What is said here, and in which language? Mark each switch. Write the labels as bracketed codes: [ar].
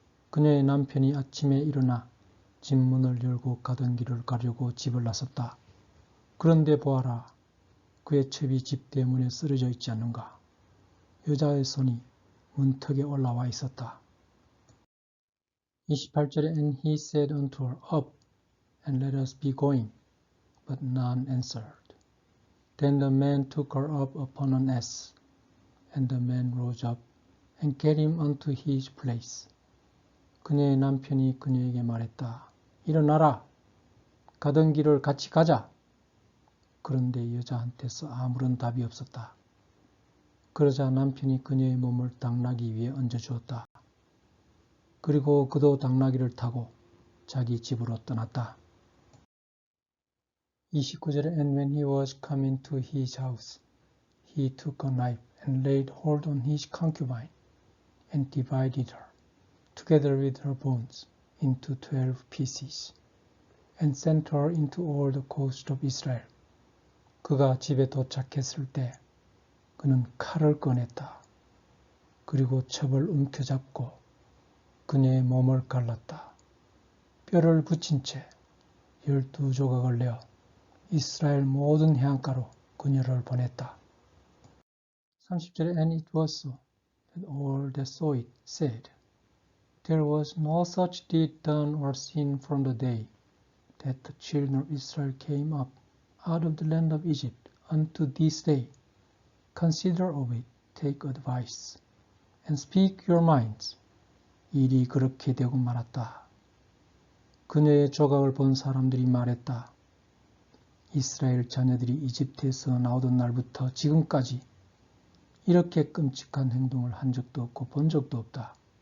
[ko] 그녀의 남편이 아침에 일어나 집 문을 열고 가던 길을 가려고 집을 나섰다. 그런데 보아라, 그의 첩이 집 대문에 쓰러져 있지 않는가. 여자의 손이 문턱에 올라와 있었다. 28절에 [en] And he said unto her, Up, and let us be going. But none answered. Then the man took her up upon an ass, and the man rose up and carried him unto his place. [ko] 그녀의 남편이 그녀에게 말했다. 일어나라. 가던 길을 같이 가자. 그런데 여자한테서 아무런 답이 없었다. 그러자 남편이 그녀의 몸을 당나귀 위에 얹어주었다. 그리고 그도 당나귀를 타고 자기 집으로 떠났다. 29절에 [en] And when he was come into his house, he took a knife and laid hold on his concubine and divided her, together with her bones, into 12 pieces, and sent her into all the coast of Israel. [ko] 그가 집에 도착했을 때 그는 칼을 꺼냈다. 그리고 첩을 움켜잡고 그녀의 몸을 갈랐다. 뼈를 붙인 채 12조각을 내어 이스라엘 모든 해안가로 그녀를 보냈다. 30절에 [en] And it was so that all that saw it said, There was no such deed done or seen from the day that the children of Israel came up out of the land of Egypt unto this day. Consider of it, take advice, and speak your minds. [ko] 일이 그렇게 되고 말았다. 그녀의 조각을 본 사람들이 말했다. 이스라엘 자녀들이 이집트에서 나오던 날부터 지금까지 이렇게 끔찍한 행동을 한 적도 없고 본 적도 없다.